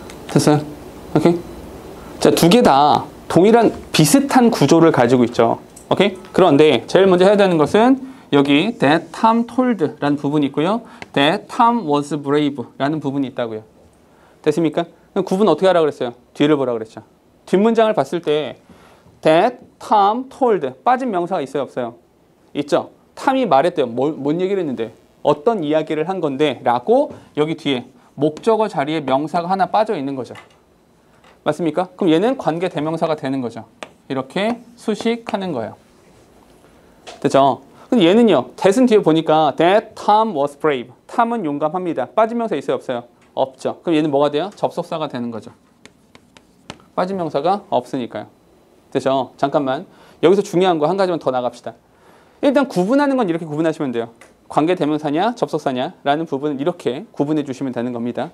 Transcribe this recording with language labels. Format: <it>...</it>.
<ko>됐어요? 오케이? 자, 두 개 다 동일한 비슷한 구조를 가지고 있죠. 오케이? 그런데 제일 먼저 해야 되는 것은 여기</ko> <en>that Tom told</en> <ko>라는 부분이 있고요.</ko> <en>that Tom was brave라는</en> <ko>부분이 있다고요. 됐습니까? 그럼 구분 어떻게 하라고 그랬어요? 뒤를 보라 그랬죠. 뒷문장을 봤을 때</ko> <en>that Tom told</en> <ko>빠진 명사가 있어요, 없어요? 있죠. 탐이 말했대요. 뭔 얘기를 했는데 어떤 이야기를 한 건데 라고 여기 뒤에 목적어 자리에 명사가 하나 빠져 있는 거죠. 맞습니까? 그럼 얘는 관계 대명사가 되는 거죠. 이렇게 수식하는 거예요. 됐죠? 근데 얘는요.</ko> <en>that은</en> <ko>뒤에 보니까</ko> <en>that Tom was brave.</en> <ko>탐은 용감합니다. 빠진 명사 있어요, 없어요? 없죠. 그럼 얘는 뭐가 돼요? 접속사가 되는 거죠. 빠진 명사가 없으니까요. 됐죠? 잠깐만. 여기서 중요한 거 한 가지만 더 나갑시다. 일단 구분하는 건 이렇게 구분하시면 돼요. 관계 대명사냐 접속사냐 라는 부분은 이렇게 구분해 주시면 되는 겁니다.</ko>